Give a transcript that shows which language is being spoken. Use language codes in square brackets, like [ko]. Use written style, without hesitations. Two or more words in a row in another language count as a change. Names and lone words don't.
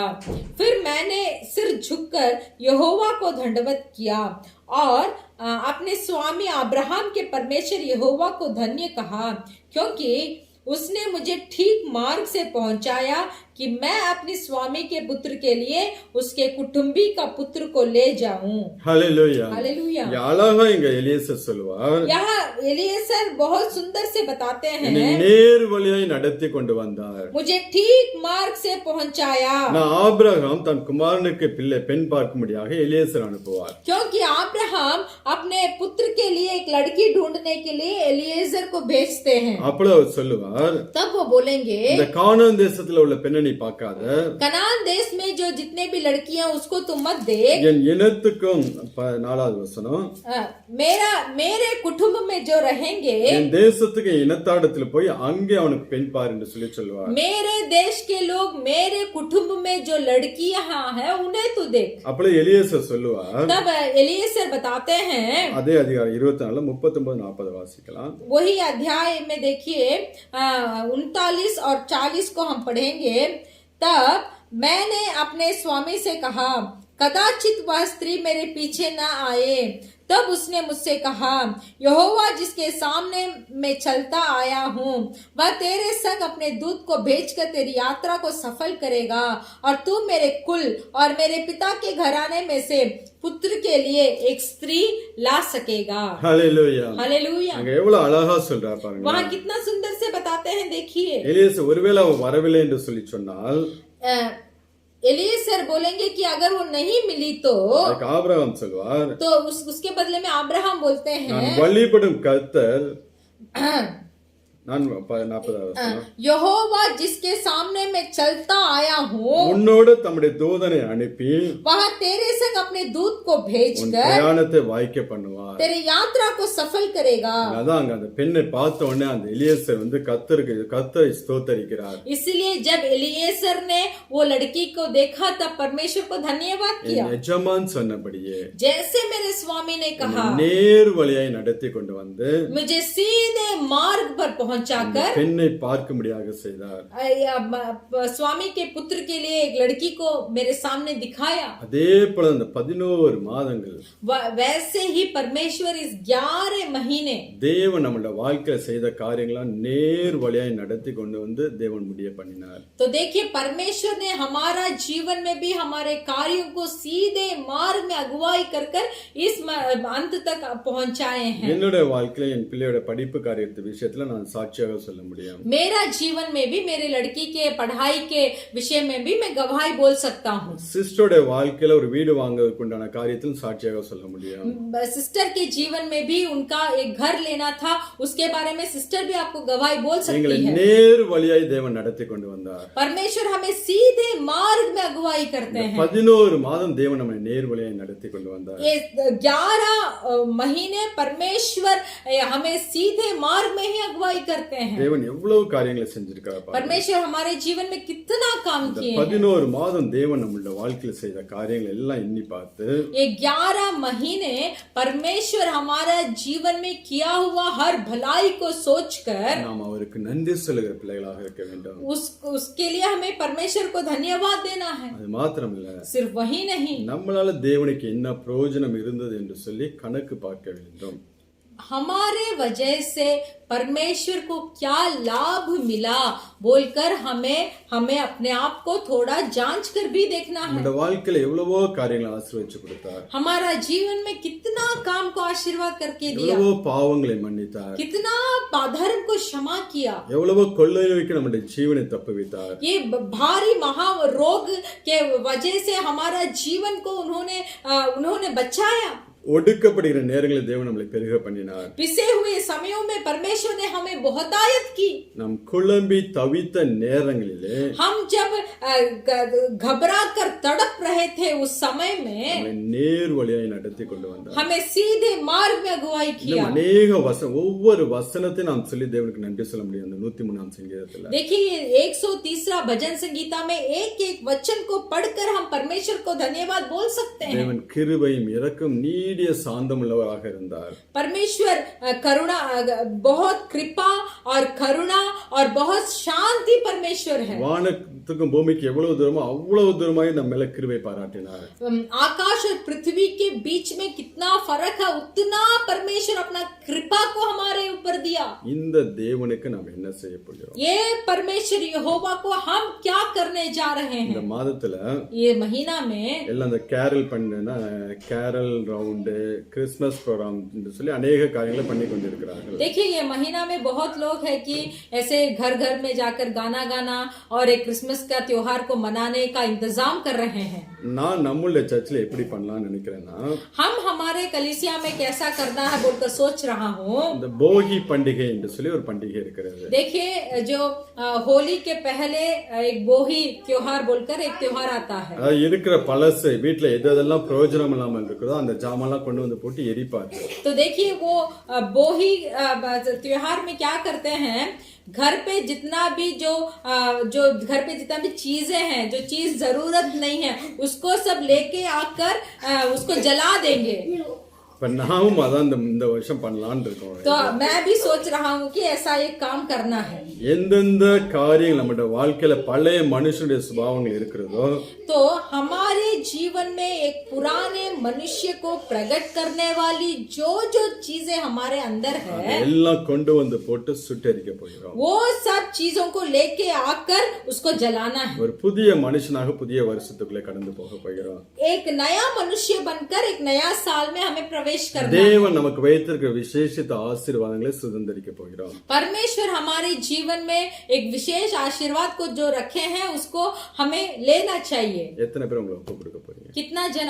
[hi] फिर मैंने सिर झुककर यहोवा को दंडवत किया और अपने स्वामी अब्राहम के परमेश्वर यहोवा को धन्य कहा, क्योंकि उसने मुझे ठीक मार्ग से पहुंचाया कि मैं अपने स्वामी के पुत्र के लिए उसके कुटुंबी का पुत्र को ले जाऊं। [ta] ஹல்லேலூயா. [hi] हालेलुया। [ta] இங்க அழகா இங்க எலியேசர் சொல்லுவார், [hi] यहाँ एलिएजर बहुत सुंदर से बताते [ta] என்னை [hi] हैं, [ta] நேர் வழியாய் நடத்தி கொண்டு வந்தார். [hi] मुझे ठीक मार्ग से पहुंचाया। [ta] நான் ஆபிரகாம் தன் குமாரனுக்கு பெண் பார்க்கும்படியாக எலியேசர் அனுப்புவார். [hi] क्योंकि अब्राहम अपने पुत्र के लिए एक लड़की ढूंढने के लिए एलिएजर को भेजते हैं। [ta] அப்பொழுது அவர் சொல்லுவார், [hi] तब वो बोलेंगे [ta] இந்த கானான் தேசத்துல உள்ள பெண்ணை நீ பார்க்காத, [hi] कनान देश में जो जितने भी लड़कियां उसको तुम मत देख। [ta] என் இனத்துக்கும் 4வது வசனம், [hi] मेरे कुटुंब में जो रहेंगे [ta] என் தேசத்துக்கு இனத்தாடத்துல போய் அங்கே அவனுக்கு பெண் பார் என்று சொல்லி சொல்லுவார். [hi] मेरे देश के लोग मेरे कुटुंब में जो लड़कियां हैं उन्हें तू देख। [ta] அப்பொழுது எலியேசர் சொல்லுவார், [hi] तब एलिएजर बताते हैं, [ta] அதே அதிகாரம் 24 39 40 வாசிக்கலாம். [hi] वही अध्याय में देखिए 39 और 40 को हम पढ़ेंगे। तब मैंने अपने स्वामी से कहा कदाचित वह स्त्री मेरे पीछे न आए। तब उसने मुझसे कहा यहोवा जिसके सामने मैं चलता आया हूँ वह तेरे संग अपने दूत को भेजकर तेरी यात्रा को सफल करेगा और तू मेरे कुल और मेरे पिता के घराने में से पुत्र के लिए एक स्त्री ला सकेगा। [ta] ஹல்லேலூயா. [hi] हालेलुया। [ta] அங்க எவ்வளவு அழகா சொல்றார் பாருங்க. [hi] वहाँ कितना सुंदर से बताते हैं, देखिए। [ta] எலியேசர் ஒருவேளை அவன் வரவில்லை என்று சொல்லி சொன்னால் [hi] एलिएजर बोलेंगे कि अगर वो नहीं मिली तो [ta] அதுக்கு ஆபிரகாம் சொல்வார், [hi] उसके बदले में अब्राहम बोलते [ta] நான் [hi] हैं [ta] வழிபடும் கர்த்தர் 40வது வசனம். [hi] यहोवा जिसके सामने मैं चलता आया हूँ [ta] உன்னோடு தம்முடைய தூதனை அனுப்பி [hi] वह तेरे संग अपने दूत को [ta] உன் [hi] भेजकर [ta] பிரயாணத்தை வாய்க்க பண்ணுவார். [hi] तेरी यात्रा को सफल करेगा. [ta] அதான் அங்க அந்த பெண்ணை பார்த்த உடனே அந்த எலியேசர் வந்து கர்த்தரை ஸ்தோத்தரிக்கிறார். [hi] इसलिए जब एलिएजर ने वो लड़की को देखा तब परमेश्वर को धन्यवाद किया. [ta] எஜமான் சொன்னபடியே [hi] जैसे मेरे स्वामी ने कहा [ta] நேர் வழியாய் நடத்தி கொண்டு வந்து [hi] मुझे सीधे मार्ग पर पहुंचाकर [ta] பெண்ணை பார்க்கும்படியாக செய்தார். [hi] स्वामी के पुत्र के लिए एक लड़की को मेरे सामने दिखाया. [ta] அதே போல அந்த 11 மாதங்கள் [hi] वैसे ही परमेश्वर इस 11 महीने [ta] தேவன் நம்மளுடைய வாழ்க்கையில செய்த காரியங்களாம் நேர் வழியாய் நடத்தி கொண்டு வந்து தேவன் முடிய பண்ணினார். [hi] तो देखिए परमेश्वर ने हमारा जीवन में भी हमारे कार्यों को सीधे मार्ग में अगुवाई कर कर इस अंत तक पहुंचाए हैं. [ta] என்னுடைய வாழ்க்கையில என் பிள்ளையோட படிப்பு காரியத்து விஷயத்துல நான் சாட்சியாக சொல்ல முடியும். [hi] मेरा जीवन में भी मेरे लड़की के पढ़ाई के विषय में भी मैं गवाही बोल सकता हूँ. [ta] சிஸ்டரோட வாழ்க்கையில ஒரு வீடு வாங்குவதற்கு உண்டான காரியத்தில் சாட்சியாக சொல்ல முடியும். [hi] सिस्टर के जीवन में भी उनका एक घर लेना था, उसके बारे में सिस्टर भी आपको गवाही बोल सकती है. [ta] நேர் வழியாய் தேவன் நடத்தி கொண்டு வந்தார். [hi] परमेश्वर हमें सीधे मार्ग में अगुवाई करते हैं. [ta] 11 மாதம் தேவன் நம்மை நேர் வழியாய் நடத்தி கொண்டு வந்தார். [hi] ये 11 महीने परमेश्वर हमें सीधे मार्ग में ही अगुवाई करते हैं. [ta] தேவன் எவ்வளவு காரியங்களை செஞ்சிருக்கார். [hi] परमेश्वर हमारे जीवन में कितना काम किए. [ta] 11 மாதம் தேவன் நம்மளுடைய வாழ்க்கையில செய்த காரியங்களை எல்லாம் எண்ணி பார்த்து [hi] ये 11 महीने परमेश्वर हमारा जीवन में किया हुआ हर भलाई को सोचकर [ta] நாம் அவருக்கு நன்றி சொல்லுகிற பிள்ளைகளாக இருக்க வேண்டும். [hi] उसके लिए हमें परमेश्वर को धन्यवाद देना है. [ta] அது மாத்திரமல்ல, [hi] सिर्फ वही नहीं, [ta] நம்மளால தேவனுக்கு என்ன பிரயோஜனம் இருந்தது என்று சொல்லி கணக்கு பார்க்க வேண்டும். [hi] हमारे वजह से परमेश्वर को क्या लाभ मिला बोलकर हमें अपने आप को थोड़ा जांच कर भी देखना है. [ta] நம்முடைய வாழ்க்கையில எவ்வளவோ காரியங்களை ஆசீர்வதிச்சு கொடுத்தார். [hi] हमारा जीवन में कितना काम को आशीर्वाद करके दिया, [ta] எவ்வளவோ பாவங்களை மன்னித்தார், [hi] कितना अधर्म को क्षमा किया, [ta] எவ்வளவோ கொள்ளை நோய்க்கு நம்முடைய ஜீவனை தப்புவித்தார். [hi] ये भारी महा रोग के वजह से हमारा जीवन को उन्होंने बचाया. [ta] ஒடுக்கப்படுகிற நேரங்களில் தேவன் நம்மளை பெருக பண்ணினார். [hi] पिसे हुए समयों में परमेश्वर ने हमें बहुतायत की. [ta] நாம் குழம்பி தவித்த நேரங்களிலே [hi] हम जब घबरा कर तड़प रहे थे उस समय में [ta] நம்மை நேர் வழியாய் நடத்தி கொண்டு வந்தார். [hi] हमें सीधे मार्ग में अगुवाई किया. [ta] அநேக ஒவ்வொரு வசனத்தையும் நாம் சொல்லி தேவனுக்கு நன்றி சொல்ல முடியும். அந்த 103ஆம் சங்கீதத்துல [hi] देखिए 130 भजन संगीता में एक एक वचन को पढ़कर हम परमेश्वर को धन्यवाद बोल सकते हैं. [ta] தேவன் கிருபையும் இரக்கம் நீடிய சாந்தம் உள்ளவராக இருந்தார். [hi] परमेश्वर करुणा, बहुत कृपा और करुणा और बहुत शांति परमेश्वर है. [ta] வானத்துக்கும் பூமிக்கு எவ்வளவு தூரமோ அவ்வளவு தூரமாய் நம்ம மேல கிருபை பாராட்டினார். [hi] आकाश और पृथ्वी के बीच में कितना फर्क है, उतना परमेश्वर अपना कृपा को हमारे ऊपर दिया. [ta] இந்த தேவனுக்கு நாம் என்ன செய்ய போகிறோம்? [hi] ये परमेश्वर यहोवा को हम क्या करने जा रहे [ta] இந்த [hi] हैं? [ta] மாதத்துல [hi] ये महीना में [ta] எல்லாம் இந்த கேரல் பண்ணா [en] carol round Christmas program [ta] சொல்லி अनेक காரியங்களை பண்ணி கொண்டிருக்கிறார்கள். [hi] देखिए ये महीना में बहुत लोग है कि ऐसे घर घर में जाकर गाना गाना और एक क्रिसमस का त्योहार को मनाने का इंतजाम कर रहे हैं. [ta] நான் நம்மளுடைய சர்ச்சில் எப்படி பண்ணலாம்னு நினைக்கிறேன்னா, [hi] हम हमारे कलीसिया में कैसा करना है बोलकर सोच रहा हूँ. [ta] இந்த போகி பண்டிகை என்று சொல்லி ஒரு பண்டிகை இருக்கிறது. [hi] देखिए जो होली के पहले एक बोही त्योहार बोलकर एक त्योहार आता है. [ta] அதாவது இருக்கிற பழசை வீட்டுல எதெல்லாம் பிரயோஜனம் இல்லாமல் இருக்குதோ அந்த ஜாமான்லாம் கொண்டு வந்து போட்டு எரிப்பாங்க. [hi] तो देखिए वो बोही त्योहार में क्या करते हैं, घर पे जितना भी जो घर पे जितना भी चीजें हैं, जो चीज जरूरत नहीं है उसको सब लेके आकर उसको जला देंगे. [ta] இப்ப நாமும் அதான் இந்த வருஷம் பண்ணலான்னு இருக்கோம். [hi] तो मैं भी सोच रहा हूँ कि ऐसा एक काम करना है. [ta] எந்தெந்த காரியங்கள் நம்முடைய வாழ்க்கையில பழைய மனுஷனுடைய சுபாவங்கள் இருக்கிறதோ, [hi] तो हमारे जीवन में एक पुराने मनुष्य को प्रकट करने वाली जो जो चीजें हमारे अंदर है [ta] எல்லாம் கொண்டு வந்து போட்டு சுட்டெரிக்க போகிறோம். [hi] वो सब चीजों को लेके आकर उसको जलाना है. [ta] ஒரு புதிய மனுஷனாக புதிய வருஷத்துக்குள்ளே கடந்து போக போகிறோம். [hi] एक नया मनुष्य बनकर एक नया साल में हमें प्रवेश करना है. [ta] தேவன் நமக்கு வைத்திருக்கிற விசேஷித்த ஆசீர்வாதங்களை சுதந்திரிக்க போகிறோம். [hi] परमेश्वर हमारे जीवन में एक विशेष आशीर्वाद को जो रखे हैं उसको हमें लेना चाहिए. [ta] எத்தனை பேர் உங்களுக்கு ஒப்பு கொடுக்க போறீங்க?